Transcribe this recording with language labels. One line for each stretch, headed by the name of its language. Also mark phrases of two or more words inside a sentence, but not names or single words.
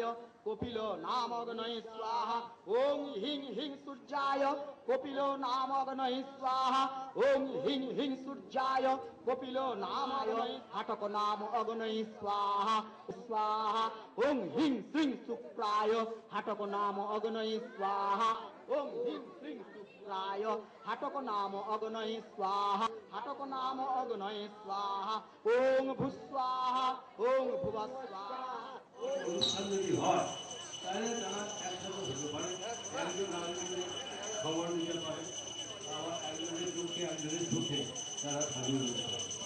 Sanskrit: कपिलो नामग्नये स्वाहा ओम हिं हिं सूर्याय कपिलो नामग्नये स्वाहा ओम हिं हिं सूर्याय कपिलो नामग्नये हटक नाम अग्नये स्वाहा स्वाहा ओम हिं श्रीं शुक्राय हटक नाम अग्नये स्वाहा ओम हिं श्रीं शुक्राय हटक नाम अग्नये स्वाहा हटक नाम अग्नये स्वाहा ओम भूस्वाहा ओम भुवस्वाहा।
Bangla: অনুষ্ঠান যদি হয় তাহলে তারা একসাথে হতে পারে, একজন আরেকজনের খবর নিতে পারে, আবার একজনের দুঃখে একজনের সুখে তারা স্বাধীন হতে পারে।